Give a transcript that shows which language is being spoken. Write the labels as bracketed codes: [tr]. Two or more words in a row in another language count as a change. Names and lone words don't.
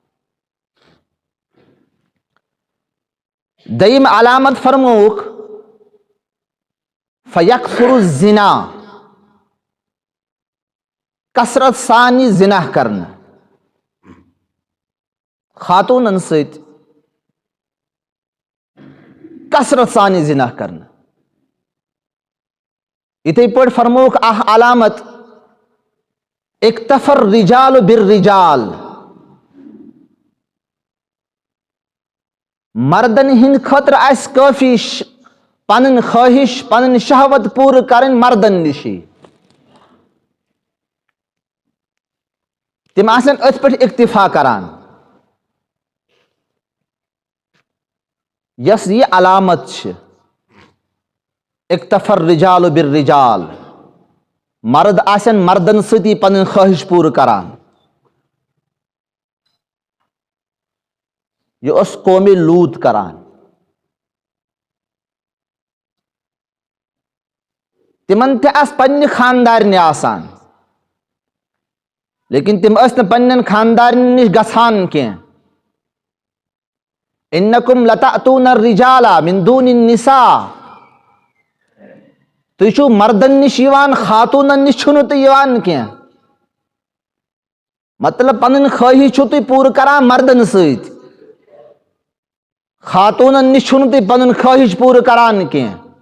[ks] دوٚیِم علامت فرمووُکھ [ar] فیکثر الزنا، [ks] کثرت سان یی زِنا کرنہٕ خاتوٗنن سۭتۍ، کثرت سان یی زِنا کرنہٕ. یِتھے پٲٹھۍ فرمووُکھ اکھ علامت [ar] اکتفى الرجال بالرجال، [ks] مردن ہٕنٛدِ خٲطرٕ آسہِ کٲفی پنٕنۍ خٲہِش، پنٕنۍ شہوت پوٗرٕ کرٕنۍ مردن نِشی. تِم آسن أتھۍ پٮ۪ٹھ اکتفا کران. یس یہ علامت چھ [ar] اکتفر الرجال بالرجال، [ks] مرد آسن مردن ستی پنن خواہش پور کران. یہ اس قوم لوط کران. تمن تہ اس پنہ خاندارنہ آسان، لیکن تم اس نہ پنن خاندارن نش گژھان کی. [ar] انکم لتأتون الرجال من دون النساء، [ks] تُہۍ چھِو مردن نش یوان خاتونن نش چھُنہٕ تُہۍ یوان کینٛہہ. مطلب پنن خواہش چھُو تُہۍ پوٗرٕ کران مردن سۭتۍ، خاتونن نش چھُنہٕ تُہۍ پنن خواہش پوٗرٕ کران کینٛہہ.